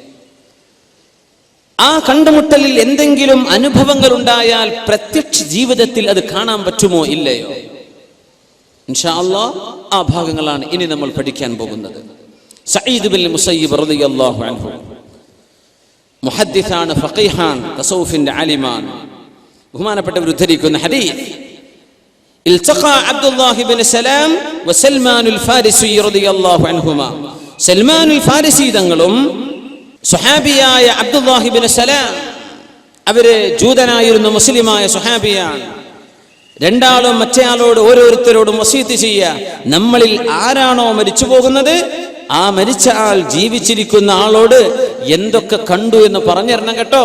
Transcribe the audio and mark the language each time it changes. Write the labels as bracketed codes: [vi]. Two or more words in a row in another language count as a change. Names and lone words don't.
[ml] ആ കണ്ടുമുട്ടലിൽ എന്തെങ്കിലും അനുഭവങ്ങൾ ഉണ്ടായാൽ പ്രത്യക്ഷ ജീവിതത്തിൽ അത് കാണാൻ പറ്റുമോ ഇല്ലയോ? [ar] إن شاء الله [ml] ആ ഭാഗങ്ങളാണ് ഇനി നമ്മൾ പഠിക്കാൻ പോകുന്നത്. സഈദ് ബിൻ മുസയ്യിബ് [ar] رضي الله عنه [ml] മുഹദ്ദിസാണ്, ഫഖീഹാൻ, തസൗഫിന്റെ ആലിമാൻ. ബഹുമാനപ്പെട്ടവർ ഉദ്ധരിക്കുന്ന ഹദീസ്, [ar] التقى عبد الله بن سلام وسلمان الفارسي رضي الله عنهما. [ml] സൽമാൻ ഫാരിസി തങ്ങളും സുഹാബിയായ അബ്ദുല്ലാഹി ബിൻ സലാം, അവര് ജൂതനായിരുന്ന മുസ്ലിമായ സുഹാബിയാണ്. രണ്ടാളും മറ്റേയാളോട് ഓരോരുത്തരോടും വസീയത്ത് ചെയ്യുക, നമ്മളിൽ ആരാണോ മരിച്ചു പോകുന്നത് ആ മരിച്ച ആൾ ജീവിച്ചിരിക്കുന്ന ആളോട് എന്തൊക്കെ കണ്ടു എന്ന് പറഞ്ഞു തരണം കേട്ടോ.